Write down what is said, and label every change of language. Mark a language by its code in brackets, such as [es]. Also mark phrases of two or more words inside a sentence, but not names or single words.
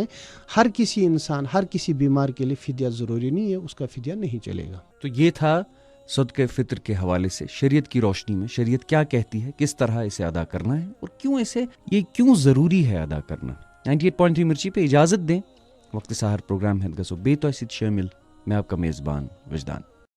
[ur] ہر کسی انسان، ہر کسی بیمار کے لیے فدیہ ضروری نہیں ہے، اس کا فدیہ نہیں چلے گا. تو یہ تھا صدقہ فطر کے حوالے سے شریعت کی روشنی میں شریعت کیا کہتی ہے، کس طرح اسے ادا کرنا ہے اور کیوں ضروری ہے ادا کرنا. 98.3 مرچی پہ اجازت دیں. وقت سحر پروگرام ہے [ks] گژھو بیٚیہِ تۄہہِ سۭتۍ شٲمِل. [ur] میں آپ کا میزبان وجدان.